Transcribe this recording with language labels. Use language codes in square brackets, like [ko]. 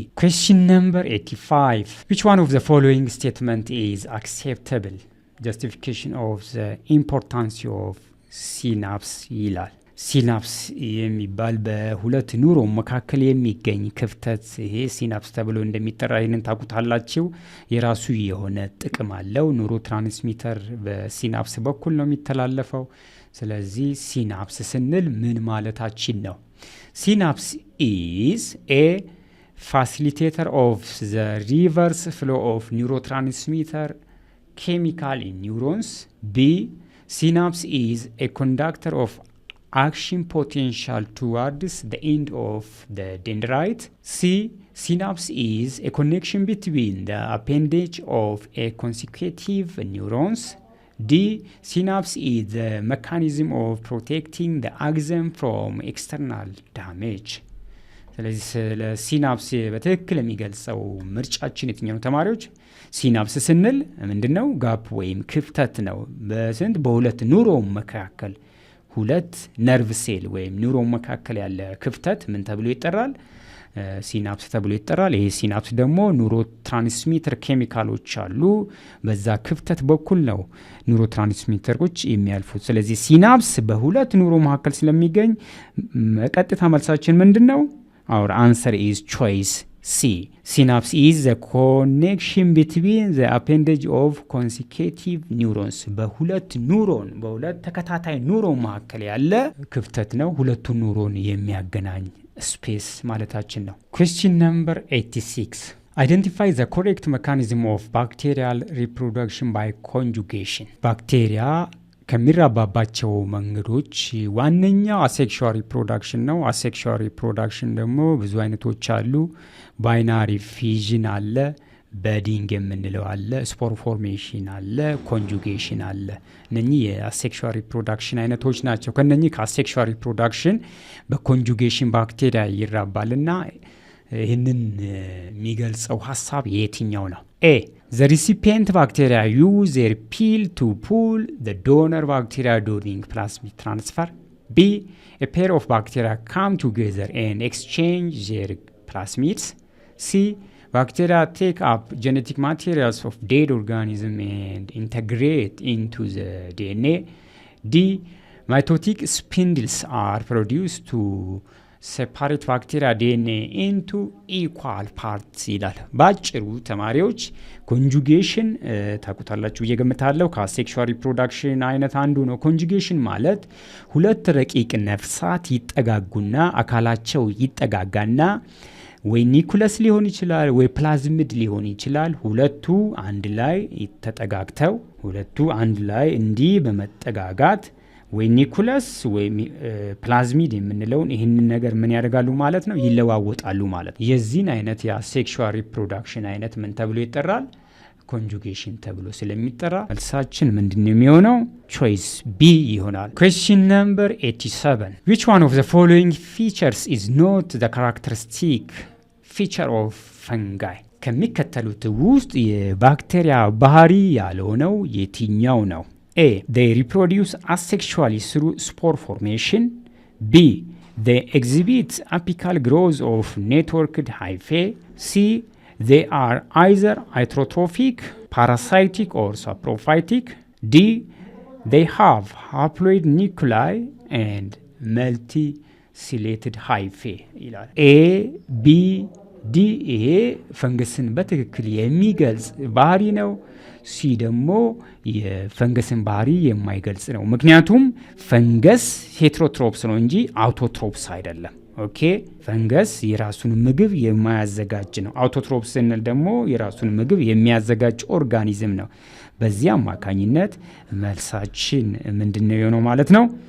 [en] Question number 85 which one of the following statement is acceptable justification of the importance of synapse [am] ይላል። ሲናፕስ የሚባል በሁለት ኒውሮን መካከል የሚገኝ ክፍተት ይሄ ሲናፕስ ተብሎ እንደሚጠራ ይህንን ታውቁታላችሁ። የራሱ የሆነ ጥቅም አለው። ኒውሮ ትራንስሚተር በሲናፕስ በኩል ነው የሚተላለፈው። ስለዚህ ሲናፕስ ስንል ምን ማለታችን ነው? [en] ሲናፕስ is a facilitator of the reverse flow of neurotransmitter chemical in neurons. B. Synapse is a conductor of action potential towards the end of the dendrite. C. Synapse is a connection between the appendage of a consecutive neurons. D. Synapse is the mechanism of protecting the axon from external damage. [am] ስለዚህ ስለ ሲናፕስ በትክክል የሚገልጸው ምርጫችን የትኛው ነው ተማሪዎች? ሲናፕስ ስንል ምንድነው? ጋፕ ወይም ክፍተት ነው። በሁለት ኒውሮን መካከል ሁለት ነርቭ ሴል ወይም ኒውሮን መካከል ያለ ክፍተት ምን ተብሎ ይጠራል? ሲናፕስ ተብሎ ይጠራል። ይሄ ሲናፕስ ደግሞ ኒውሮ ትራንስሚተር ኬሚካሎች አሉ። በዛ ክፍተት በኩል ነው ኒውሮ ትራንስሚተሮች የሚያልፉት። ስለዚህ ሲናፕስ በሁለት ኒውሮ መካከል ስለሚገኝ ቀጥታ መልሳችን ምንድነው? [en] our answer is choice C. Synapse is the connection between the appendage of consecutive neurons. [am] በሁለት ተከታታይ ኒውሮን መካከል ያለ ክፍተት ነው። ሁለቱ ኒውሮን የሚያገናኝ ስፔስ ማለታችን ነው። [en] question number 86 Identify the correct mechanism of bacterial reproduction by conjugation. [am] ባክቴሪያ ከሚራባባቸው መንገዶች ዋነኛው አሴክሹዋል ሪፕሮዳክሽን ነው። አሴክሹዋል ሪፕሮዳክሽን ደግሞ ብዙ አይነቶች አሉ። ባይናሪ ፊዥን አለ፣ በዲንግ የምንለው አለ፣ ስፖር ፎርሜሽን አለ፣ ኮንጁጌሽን አለ። እነኚህ የአሴክሹዋል ሪፕሮዳክሽን አይነቶች ናቸው። ከነኚህ ከአሴክሹዋል ሪፕሮዳክሽን በኮንጁጌሽን ባክቴሪያ ይራባልና ይህንን የሚገልጸው ሀሳብ የትኛው ነው? [en] A. The recipient bacteria use their pill to pull the donor bacteria during plasmid transfer. B. A pair of bacteria come together and exchange their plasmids. C. Bacteria take up genetic materials of dead organisms and integrate into the DNA. D. Mitotic spindles are produced to separate bacteria DNA into equal parts [am] ይላል። ባጭሩ ተማሪዎች ኮንጁጌሽን ታውቁታላችሁ እየገምታለሁ ከሴክሹዋል ሪፕሮዳክሽን አይነት አንዱ ነው። ኮንጁጌሽን ማለት ሁለት ረቂቅ ነፍሳት ይጠጋጉና አካላቸው ይጠጋጋና ወይ ኒኩለስ ሊሆን ይችላል ወይ ፕላዝሚድ ሊሆን ይችላል። ሁለቱ አንድ ላይ ተጠጋግተው ሁለቱ አንድ ላይ እንዲህ በመጠጋጋት ወይ ኒኩለስ ወይ ፕላዝሚድ የምንለውን ይህንን ነገር ምን ያደርጋሉ ማለት ነው? ይለዋወጣሉ ማለት ነው። የዚህን አይነት የሴክሹዋል ሪፕሮዳክሽን አይነት ምን ተብሎ ይጠራል? ኮንጁጌሽን ተብሎ ስለሚጠራ መልሳችን ምንድነው የሚሆነው? [en] ቾይስ ቢ [am] ይሆናል። [en] ኩዌስችን ነምበር 87 which one of the following features is not the characteristic feature of fungi? [am] ከሚከተሉት ውስጥ የባክቴሪያ ባህሪ ያልሆነው የትኛው ነው? [en] A. They reproduce asexually through spore formation. B. They exhibit apical growth of networked hyphae. C. They are either heterotrophic, parasitic or saprophytic. D. They have haploid nuclei and multicellated hyphae. [am] A, B, D ይሄ ፈንገስን በትክክል የሚገልጽ ባህሪ ነው። ሲ ደግሞ የፈንገስን ባህሪ የማይገልጽ ነው። ምክንያቱም ፈንገስ ሄትሮትሮፕስ ነው እንጂ አውቶትሮፕስ አይደለም። ኦኬ ፈንገስ የራሱን ምግብ የማያዘጋጅ ነው። አውቶትሮፕስ ስንል ደግሞ የራሱን ምግብ የሚያዘጋጅ ኦርጋኒዝም ነው። በዚህ አማካኝነት መልሳችን ምንድነው የሆነው ማለት ነው?